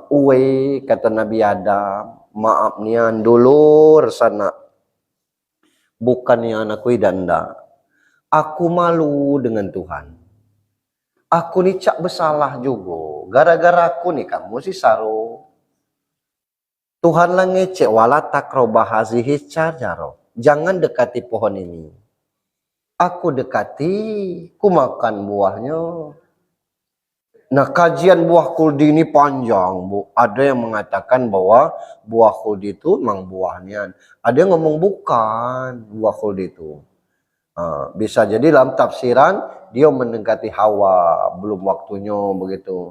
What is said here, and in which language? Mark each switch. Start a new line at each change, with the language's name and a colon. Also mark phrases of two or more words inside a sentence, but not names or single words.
Musi: Uwe, kata Nabi Adam, maaf nian dulur sana.
Indonesian: Bukan nian aku idanda. Aku malu dengan Tuhan.
Musi: Aku ni cak bersalah juga. Gara-gara aku ni kamu si saru. Tuhan lah ngecek
Arabic: ولا تقربا هذه الشجرة.
Indonesian: Jangan dekati pohon ini. Aku dekati, ku makan buahnya. Nah, kajian buah kuldi ini panjang, Bu. Ada yang mengatakan bahwa buah kuldi itu memang buahnya. Ada yang ngomong bukan buah kuldi itu. Bisa jadi dalam tafsiran dia mendekati Hawa, belum waktunya begitu.